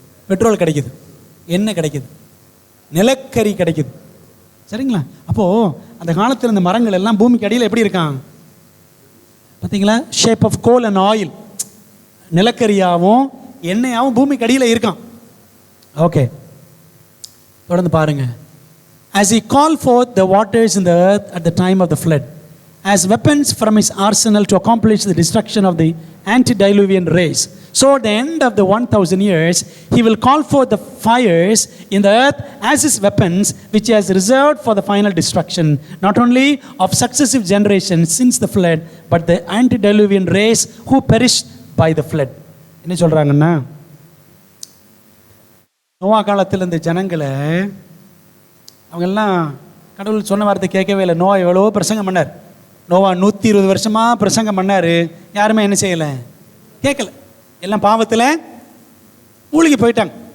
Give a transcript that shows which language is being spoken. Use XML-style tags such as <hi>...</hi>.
<ta>Petrol கிடைக்குது, எண்ணெய் கிடைக்குது, நிலக்கரி கிடைக்குது. சரிங்களா? அப்போது அந்த காலத்தில் இந்த மரங்கள் எல்லாம் பூமிக்கு அடியில் எப்படி இருக்கான் பார்த்தீங்களா?</ta> <en>shape of coal and oil,</en> <ta>நிலக்கரியாகவும் எண்ணெயாகவும் பூமிக்கு அடியில் இருக்கான். ஓகே, தொடர்ந்து பாருங்க.</ta> <en>As he called forth the waters in the earth at the time of the flood, as weapons from his arsenal to accomplish the destruction of the antediluvian race, so at the end of the 1,000 years, he will call forth the fires in the earth as his weapons, which he has reserved for the final destruction, not only of successive generations since the flood, but the antediluvian race who perished by the flood.</en> <ta>என்ன சொல்றாங்கன்னா, நோவா காலத்தில் இந்த ஜனங்களை, அவங்கெல்லாம் கடவுள் சொன்ன வார்த்தை கேட்கவே இல்லை. நோவா எவ்வளவோ பிரசங்கம் பண்ணார். நோவா 120 வருஷமாக பிரசங்கம் பண்ணார். யாருமே என்ன செய்யலை, கேட்கல. எல்லாம் பாவத்தில் மூழ்கி போயிட்டாங்க.</ta>